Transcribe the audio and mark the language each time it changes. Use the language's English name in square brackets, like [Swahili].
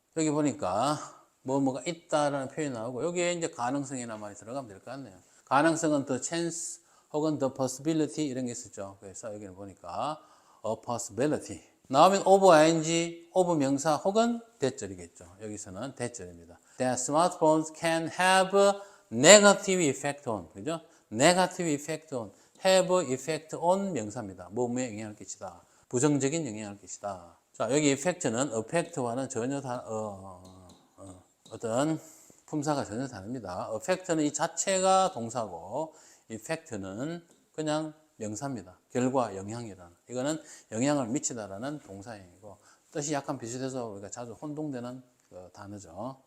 [Korean] 여기 보니까 뭐가 있다라는 표현이 나오고 여기에 이제 가능성이라는 말이 들어가면 될 것 같네요. 가능성은 the chance 혹은 the possibility 이런 게 있었죠. 그래서 여기는 보니까 a possibility. 나오면 of ing, of 명사 혹은 대절이겠죠. 여기서는 대절입니다. [English] That smartphones can have a negative effect on. [Korean] 그죠? [English] negative effect on. have effect on [Korean] 명사입니다. 뭐에 영향을 끼치다. 부정적인 영향을 끼치다. 자, 여기 effect는 affect와는 전혀 어떤 품사가 전혀 다릅니다. affect는 이 자체가 동사고 effect는 그냥 명사입니다. 결과, 영향이라는. 이거는 영향을 미치다라는 동사형이고 뜻이 약간 비슷해서 우리가 자주 혼동되는 그 단어죠.